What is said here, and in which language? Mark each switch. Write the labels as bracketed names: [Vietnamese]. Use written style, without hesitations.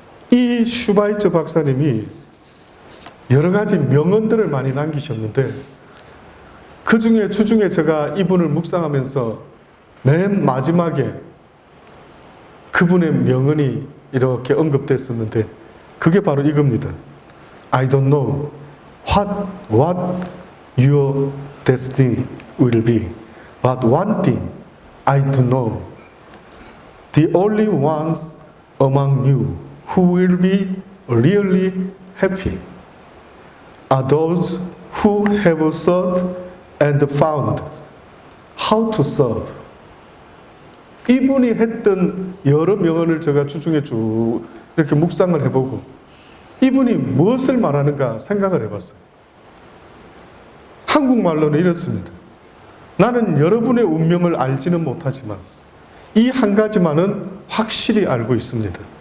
[Korean] 이 슈바이처 박사님이 여러 가지 명언들을 많이 남기셨는데 그 중에 주중에 제가 이분을 묵상하면서 맨 마지막에 그분의 명언이 이렇게 언급됐었는데 그게 바로 이겁니다. [English] I don't know what your destiny will be. But one thing I do know, the only ones among you who will be really happy are those who have sought and found how to serve. [Korean] 이분이 했던 여러 명언을 제가 주중에 쭉 이렇게 묵상을 해보고 이분이 무엇을 말하는가 생각을 해봤어요. 한국말로는 이렇습니다. 나는 여러분의 운명을 알지는 못하지만 이 한 가지만은 확실히 알고 있습니다.